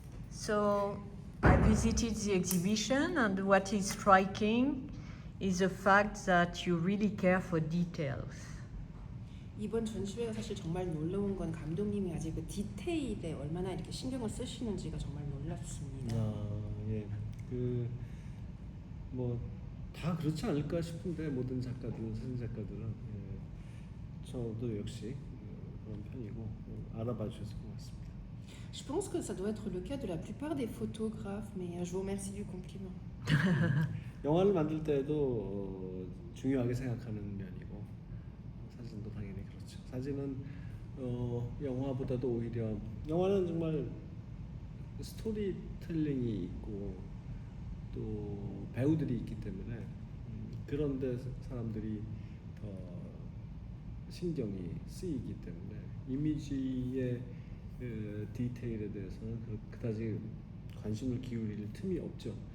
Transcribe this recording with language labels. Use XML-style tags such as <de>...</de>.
<en>So I visited the exhibition, and what is striking is the fact that you really care for details.</en> <ko>이번 전시회가 사실 정말 놀라운 건 감독님이 아직 그 디테일에 얼마나 이렇게 신경을 쓰시는지가 정말 놀랍습니다. 예. 뭐 다 그렇지 않을까 싶은데 모든 작가들은 사진 작가들은 저도 역시 그런 편이고 알아봐 주셔서 고맙습니다.</ko> <fr>Je pense que ça doit être le cas de la plupart des photographes, mais je vous remercie du compliment.</fr> <ko>영화를 만들 때도 중요하게 생각하는 면이고 사진도 당연히 그렇죠. 사진은 영화보다도 오히려 영화는 정말 스토리텔링이 있고 또 배우들이 있기 때문에 그런데 사람들이 더 신경이 쓰이기 때문에 이미지의 디테일에 대해서는 그다지 관심을 기울일 틈이 없죠.</ko>